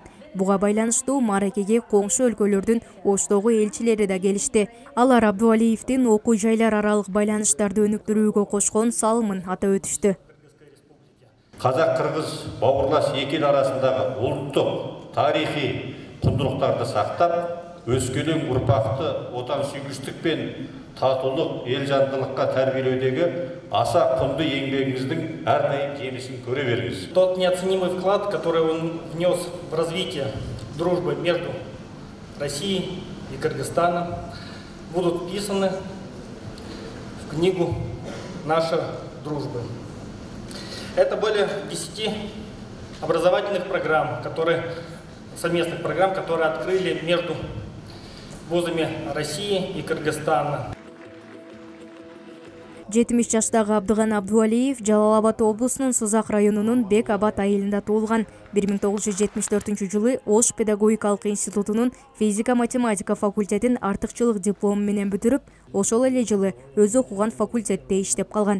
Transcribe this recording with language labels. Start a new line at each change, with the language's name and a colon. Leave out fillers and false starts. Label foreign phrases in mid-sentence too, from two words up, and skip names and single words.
Kyrgyz: Буга байланыштуу Маракеге коңшу өлкөлөрдүн Оштогу элчилери да келишти. Алар Абдывалиевдин окуу жайлар аралык байланыштарды өнүктүрүүгө кошкон салымын атап өтүштү.
Kazakh: Казак-кыргыз бауырлас
Kyrgyz: эки эл арасындагы
Kazakh: улуттук тарихи құндылықтарды сақтап, өскелең ұрпақты отансүйгіштік пен татулық, елжандылыққа тәрбиелеудегі аса құнды еңбегіңіздің әрдайым жемісін көре беріңіз.
Russian: Тот неоценимый вклад, который он внес в развитие дружбы между Россией и Кыргызстаном, будут вписаны в книгу «Наша дружба». Это более 10 образовательных программ, совместных программ, которые открыли между вузами России и Кыргызстана.
Kyrgyz: 70 жаштагы Абдыган Абдуалиев Жалал Абад облусунун Созак районунун Бек Абад айылында туулган. 1974 жылы Ош педагогикалык институтунун физика-математика факультетин артыкчылык диплому менен бүтүрүп, ошол эле жылы өзү окуган факультетте иштеп калган.